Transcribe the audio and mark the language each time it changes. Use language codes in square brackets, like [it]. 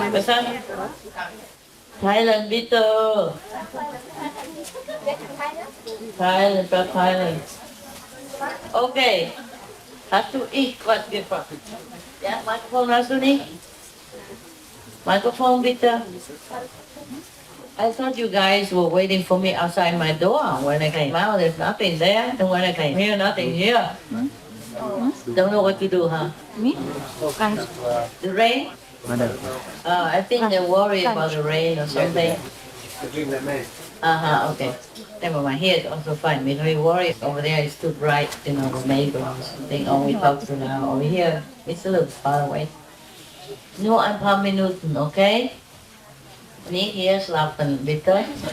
[de] Verstanden? Teilen, bitte. Teilen. Okay. Hast du was gefragt? Ja, Mikrofon hast du nicht? Microphone bitte. [en] I thought you guys were waiting for me outside my door. When I came out, there's nothing there. And when I came here, nothing here. Don't know what to do, huh? Me? The rain? I think they're worried about the rain or something. Okay. Never mind. Here it's also fine. We're very worried. Over there it's too bright, the neighbor or something. Oh, we talk to now. Over here, it's a little far away. [de] Nur ein paar Minuten, okay? Nicht hier schlafen, bitte.